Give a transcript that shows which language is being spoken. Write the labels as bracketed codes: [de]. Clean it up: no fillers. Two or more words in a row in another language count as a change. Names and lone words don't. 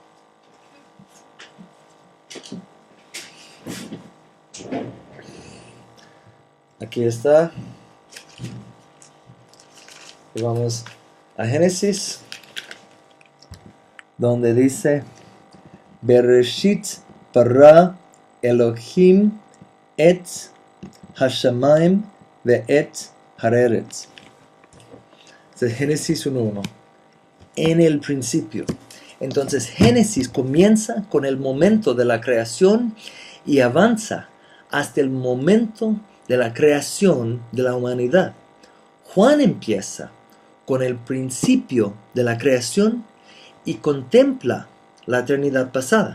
[es] Aquí está. Y vamos a Génesis, donde dice: [he] בראשית ברא אלהים את השמים ואת הארץ. [es] De Génesis 1:1. En el principio. Entonces Génesis comienza con el momento de la creación y avanza hasta el momento de la creación de la humanidad. Juan empieza con el principio de la creación y contempla la eternidad pasada.